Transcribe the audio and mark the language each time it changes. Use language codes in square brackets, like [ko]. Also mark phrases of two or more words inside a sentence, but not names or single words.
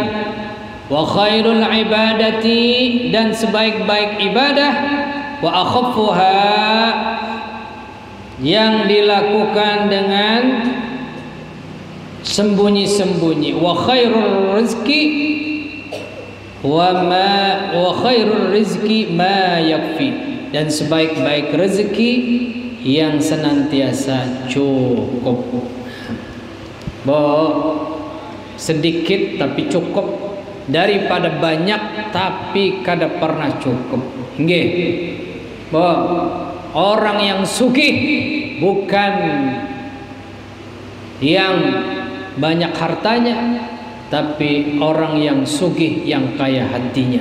[ar] وخير العبادة, [id] dan sebaik-baik ibadah, [ar] وأخفها, [id] yang dilakukan dengan sembunyi-sembunyi. [ar] وخير الرزق وخير الرزق ما يكفي, [id] dan sebaik-baik rezeki yang senantiasa cukup. [bjn] Sedikit tapi cukup daripada banyak tapi kada pernah cukup. Nggih. [id] Orang yang sugih bukan yang banyak hartanya, tapi orang yang sugih yang kaya hatinya.